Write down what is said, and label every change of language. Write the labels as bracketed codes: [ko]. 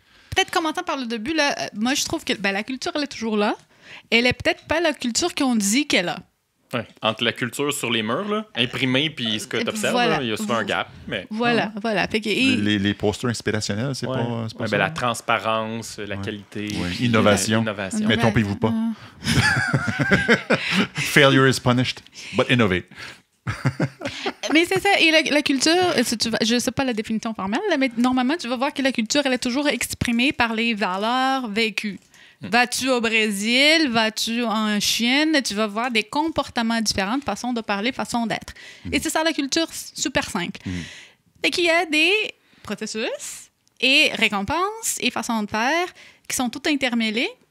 [fr] Peut-être commençant par le début, là, moi, je trouve que la culture, elle est toujours là. Elle est peut-être pas la culture qu'on dit qu'elle a. Ouais. Entre la culture sur les murs, là, imprimée, puis ce que tu observes, il y a souvent un gap. Mais... Voilà. Fait que, les posters inspirationnels, c'est pas ça? La transparence, la qualité. Innovation. Mais trompez-vous pas. [en] Failure is punished, but innovate. [fr] Mais c'est ça. Et la culture, je ne sais pas la définition formelle, mais normalement, tu vas voir que la culture, elle est toujours exprimée par les valeurs vécues. Vas-tu au Brésil, vas-tu en Chine, tu vas voir des comportements différents, façons de parler, façons d'être. Et c'est ça la culture super simple. Fait qu'il y a des processus et récompenses et façons de faire qui sont tout intermêlés.